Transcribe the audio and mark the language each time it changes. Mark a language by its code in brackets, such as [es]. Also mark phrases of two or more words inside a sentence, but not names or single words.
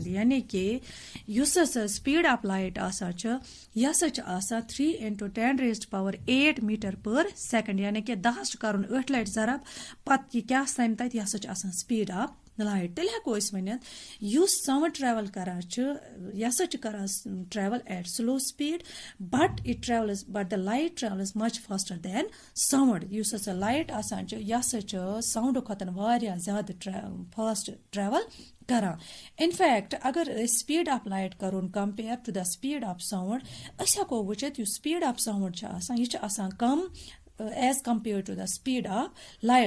[ks] یعنی کہِ یُس ہسا [en] speed of light [ks] آسان چھُ یہِ ہسا چھُ آسان 3 × 10⁸ [en] meter per second. [ks] یعنی کہِ 10 چھُ کَرُن 8 لَٹہِ ضرب پتہٕ یہِ کیٛاہ سَمہِ تَتہِ یہِ ہسا چھُ آسان [en] speed of light. [ks] تیٚلہِ ہٮ۪کو أسۍ ؤنِتھ یُس [en] sound travel [ks] کران چھُ یہِ ہسا چھُ کران [en] travel at slow speed but the light travels much faster than sound. [ks] یُس ہسا لایٹ آسان چھُ یہِ ہسا چھُ ساوُنٛڈٕ کھۄتہٕ واریاہ زیادٕ [en] fast travel [ks] کران. [en] اِنفیکٹ [ks] اگر أسۍ [en] speed of light کَرون compare to the speed of sound [ks] أسۍ ہٮ۪کو وٕچھِتھ یُس [en] speed of sound [ks] چھُ آسان یہِ چھُ آسان کم [en] as compared to the speed of light.